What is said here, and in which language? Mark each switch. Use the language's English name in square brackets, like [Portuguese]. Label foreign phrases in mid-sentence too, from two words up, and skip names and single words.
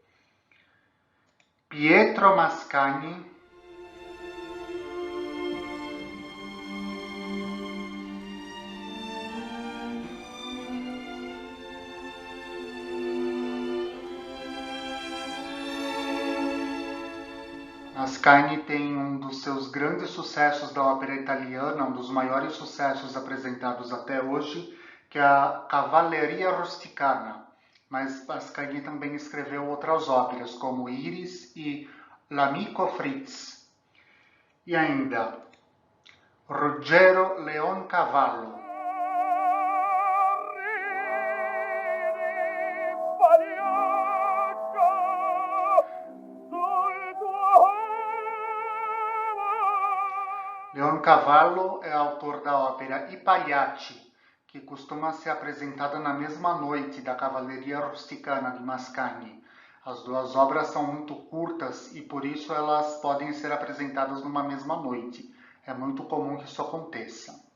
[Portuguese] Pietro Mascagni, Mascagni tem um dos seus grandes sucessos da ópera italiana, um dos maiores sucessos apresentados até hoje, que é a Cavalleria Rusticana. Mas Mascagni também escreveu outras óperas, como Iris e L'Amico Fritz. E ainda, Ruggero Leoncavallo. Leoncavallo é autor da ópera I Pagliacci, que costuma ser apresentada na mesma noite da Cavalleria Rusticana de Mascagni. As duas obras são muito curtas e por isso elas podem ser apresentadas numa mesma noite. É muito comum que isso aconteça.